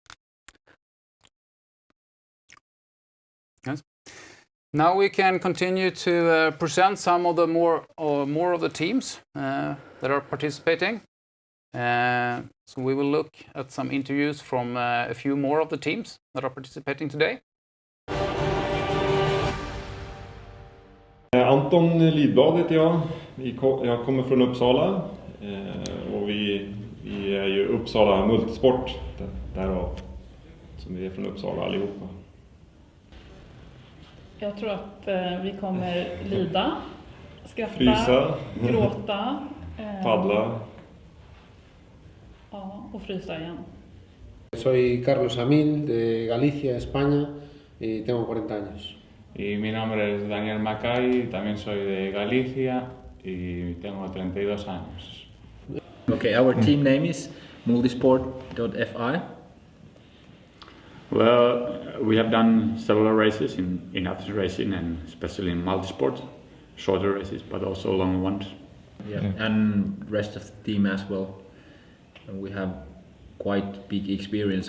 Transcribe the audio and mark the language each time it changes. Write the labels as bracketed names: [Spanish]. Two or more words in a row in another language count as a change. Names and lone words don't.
[English] Yes. Now we can continue to present some of the more of the teams that are participating. So we will look at some interviews from a few more of the teams that are participating today. [Swedish] Anton Lidblad heter jag. Jag kommer från Uppsala och vi är ju Uppsala Multisport därav som vi är från Uppsala allihopa. Jag tror att vi kommer lida, skratta, frysa, gråta, paddla. Ja, och frysa igen. [Spanish] Soy Carlos Amil de Galicia, España y tengo 40 años. Y mi nombre es Daniel Macay, también soy de Galicia y tengo 32 años. [English] Okay, our team name is multisport.fi. Well, we have done several races in after racing and especially in multisport, shorter races, but also long ones. Yeah, and rest of the team as well. And we have quite big experience.